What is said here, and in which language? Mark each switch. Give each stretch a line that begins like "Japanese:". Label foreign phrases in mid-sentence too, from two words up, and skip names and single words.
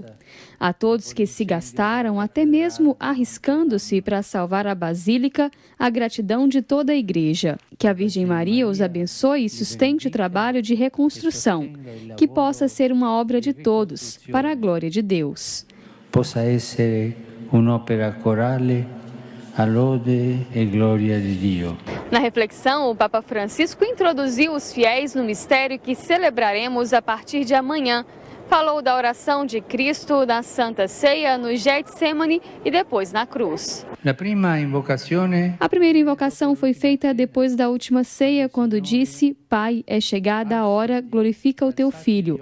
Portuguese: A todos que se gastaram, até mesmo arriscando-se para salvar a Basílica, a gratidão de toda a Igreja. Que a Virgem Maria os abençoe e sustente o trabalho de reconstrução, que possa ser uma obra de todos, para a glória de Deus.
Italian: Possa essere un'opera corale a lode e
Portuguese: glória de Deus. Na reflexão, o Papa Francisco introduziu os fiéis no mistério que celebraremos a partir de amanhã. Falou da oração de Cristo na Santa Ceia, no Getsemane e depois na cruz. A primeira invocação foi feita depois da última ceia, quando disse: Pai, é chegada a hora, glorifica o teu Filho.